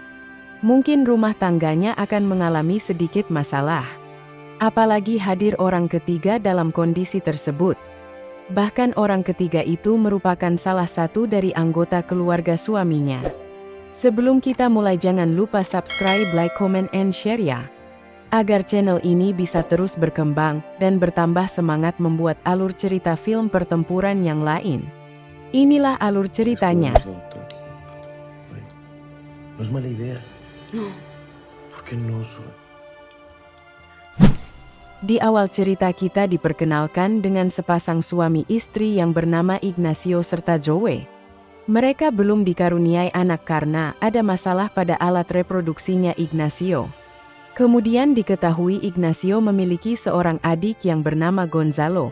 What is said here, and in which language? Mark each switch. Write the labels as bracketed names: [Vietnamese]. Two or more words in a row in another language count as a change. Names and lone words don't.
[Indonesian] Mungkin rumah tangganya akan mengalami sedikit masalah. Apalagi hadir orang ketiga dalam kondisi tersebut. Bahkan orang ketiga itu merupakan salah satu dari anggota keluarga suaminya. Sebelum kita mulai jangan lupa subscribe, [English] like, comment, and share ya. [Indonesian] Agar channel ini bisa terus berkembang dan bertambah semangat membuat alur cerita film pertempuran yang lain. Inilah alur ceritanya. [Spanish] No es mala idea. No. ¿Por qué no soy? [Indonesian] Di awal cerita kita diperkenalkan dengan sepasang suami istri yang bernama Ignacio serta Joe. Mereka belum dikaruniai anak karena ada masalah pada alat reproduksinya Ignacio. Kemudian diketahui Ignacio memiliki seorang adik yang bernama Gonzalo.